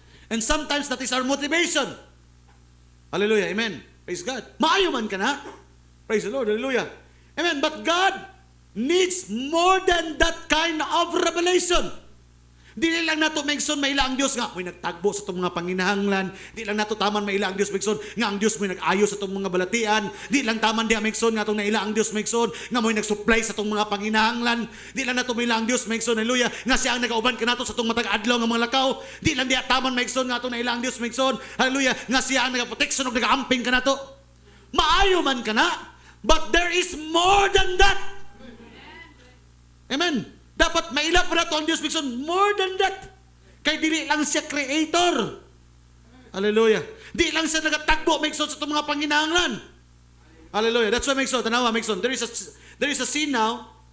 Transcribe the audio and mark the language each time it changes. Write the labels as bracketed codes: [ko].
[en] And sometimes that is our motivation. Hallelujah, amen. Praise God. [ceb] Maayo man ka na. [en] Praise the Lord. Hallelujah. Amen. But God needs more than that kind of revelation. [ceb] Di lang nato maigsoon maila ang Dios nga may nagtagbo sa itong mga panginahanglan. Di lang nato taman maila ang Dios maigsoon nga ang Dios may nag-ayos sa itong mga balatian. Di lang taman di maigsoon nga itong naila ang Dios maigsoon nga may nag-supply sa itong mga panginahanglan. Di lang nato maila ang Dios maigsoon, hallelujah, nga siya ang nagauban ka nato sa itong matag-adlaw nga mga lakaw. Di lang di taman maigsoon nga itong naila ang Dios maigsoon, hallelujah, nga siya ang nagaproteksyon o nagaamping ka nato. Maayo man ka na, [en] but there is more than that. [ceb] Amen. Dapat maila pa nato ang Diyos maigsoon, [en] more than that. [ceb] Kay dili lang siya creator. Hallelujah. Di lang siya nagatagbo maigsoon sa itong mga panginahanglan. Hallelujah. [en] That's why maigsoon, [ceb] tanawa maigsoon, [en] there is a scene now.